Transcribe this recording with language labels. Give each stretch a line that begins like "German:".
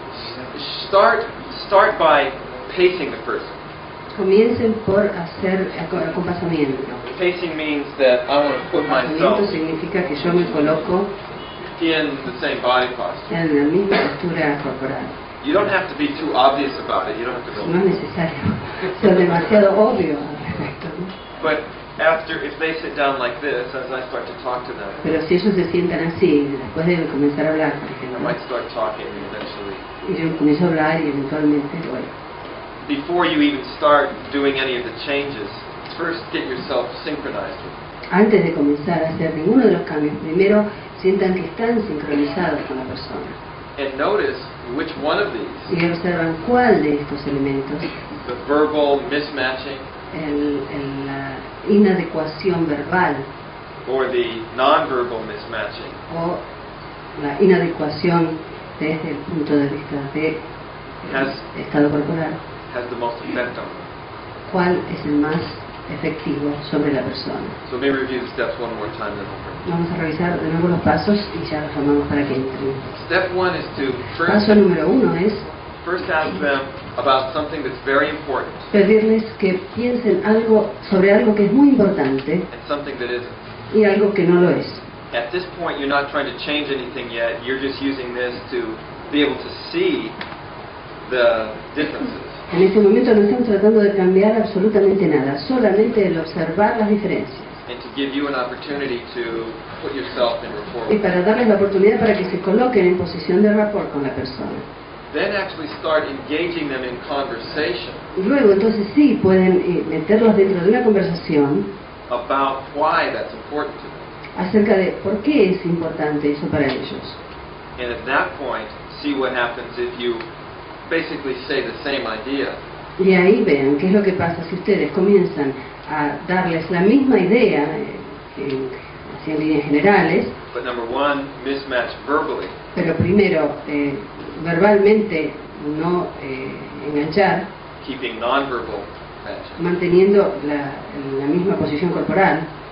English: Start by pacing the person.
Spanish: Comiencen por hacer acompasamiento.
English: Pacing means that I want to put myself
Spanish: Acompasamiento significa que yo me coloco
English: in the same body posture.
Spanish: en la misma postura corporal.
English: You don't have to be too obvious about it. You don't have to
Spanish: No
English: go.
Spanish: es necesario ser demasiado obvio al respecto, ¿no?
English: But if they sit down like this, as I start to talk to them,
Spanish: Pero si ellos se sientan así, después de comenzar a hablar, por
English: I
Spanish: ejemplo,
English: might start talking and eventually.
Spanish: y yo comienzo a hablar y eventualmente, bueno,
English: Before you even start doing any of the changes, first get yourself synchronized with it.
Spanish: antes de comenzar a hacer ninguno de los cambios, primero sientan que están sincronizados con la persona.
English: And notice which one of these,
Spanish: Y observan cuál de estos elementos,
English: the verbal mismatching
Spanish: la inadecuación verbal
English: or the nonverbal mismatching,
Spanish: o la inadecuación desde el punto de vista de estado corporal,
English: has the most effect on them.
Spanish: cuál es el más efectivo sobre la persona.
English: So let me review the steps one more time, then we'll bring.
Spanish: Vamos a revisar de nuevo los pasos y ya los tomamos para que entren.
English: Step one is to
Spanish: Paso número 1 es
English: first ask them about something that's very important
Spanish: pedirles que piensen sobre algo que es muy importante
English: and something that isn't.
Spanish: y algo que no lo es.
English: At this point, you're not trying to change anything yet. You're just using this to be able to see the differences.
Spanish: En este momento no están tratando de cambiar absolutamente nada, solamente el observar las diferencias.
English: And to give you an opportunity to put yourself in rapport
Spanish: Y
English: with them.
Spanish: para darles la oportunidad para que se coloquen en posición de rapport con la persona.
English: Then actually start engaging them in conversation
Spanish: Y luego entonces sí pueden meterlos dentro de una conversación
English: about why that's important to them.
Spanish: acerca de por qué es importante eso para ellos.
English: And at that point, see what happens if you basically say the same idea,
Spanish: Y ahí vean qué es lo que pasa si ustedes comienzan a darles la misma idea, así en líneas generales,
English: but number one, mismatch verbally,
Spanish: pero primero verbalmente no enganchar,
English: keeping nonverbal matching,
Spanish: manteniendo la misma posición corporal,